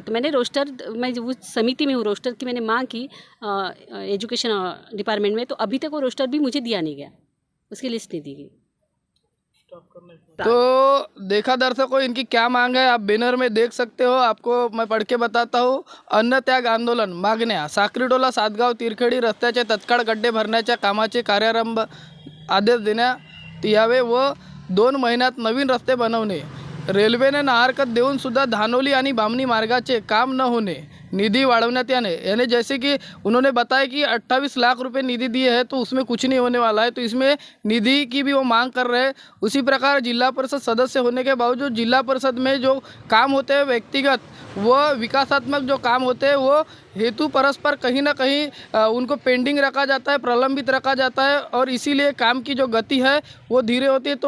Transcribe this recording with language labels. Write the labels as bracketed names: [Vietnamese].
[Hindi] तो मैंने रोस्टर, मैं उस समिति में हूँ, रोस्टर की मैंने मांग की एजुकेशन डिपार्टमेंट में, तो अभी तक वो रोस्टर भी मुझे दिया नहीं गया, उसकी लिस्ट नहीं दी गई। तो देखा दर्शकों, इनकी क्या मांग है, आप बैनर में देख सकते हो। आपको मैं पढ़ के बताता हूँ। [Marathi] अन्न त्याग आंदोलन मागण्या: साकरी टोला सातगाव तिरखेडी रस्त्याचे तत्काळ गड्डे भरण्याच्या कामाचे कार्यारंभ आदेश देण्यात यावे व 2 महिन्यात नवीन रस्ते बनवणे, रेल्वेने नाहरकत देऊन सुद्धा धानोली आणि बामणी मार्गाचे काम न होणे, निधि वाढवण्यात याने। [Hindi] यानी जैसे कि उन्होंने बताया कि 28 लाख रुपए निधि दिए हैं, तो उसमें कुछ नहीं होने वाला है, तो इसमें निधि की भी वो मांग कर रहे हैं। उसी प्रकार जिला परिषद सदस्य होने के बावजूद जिला परिषद में जो काम होते हैं व्यक्तिगत, वो विकासात्मक जो काम होते हैं, वो हेतु परस्पर कहीं ना कहीं उनको पेंडिंग रखा जाता है, प्रलंबित रखा जाता है, और इसीलिए काम की जो गति है वो धीरे होती है।